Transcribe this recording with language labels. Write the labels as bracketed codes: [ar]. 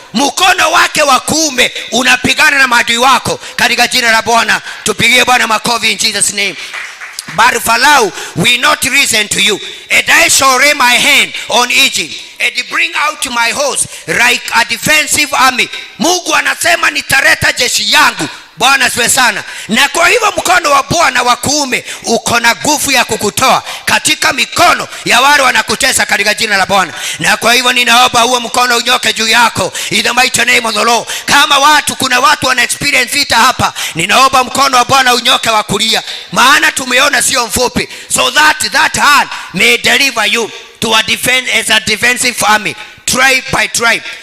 [sw] Mkono wake wa kuume unapigana na maadui wako katika jina la Bwana. Tupigie Bwana makofi [en] in Jesus name. But Pharaoh will not listen to you, and I shall lay my hand on Egypt and bring out my host like a defensive army. [sw] Mungu anasema nitaleta jeshi yangu. Bwana siwe sana. Na kwa hivyo mkono wa Bwana wa kuume uko na nguvu ya kukutoa katika mikono ya wale wanakutesa katika jina la Bwana. Na kwa hivyo ninaomba huo mkono unyoke juu yako [en] in the mighty name of the Lord. [sw] Kama kuna watu wana experience vita hapa, ninaomba mkono wa Bwana unyoke wa kulia, maana tumeona sio mfupi, [en] so that hand may deliver you to a defense as a defensive army, tribe by tribe.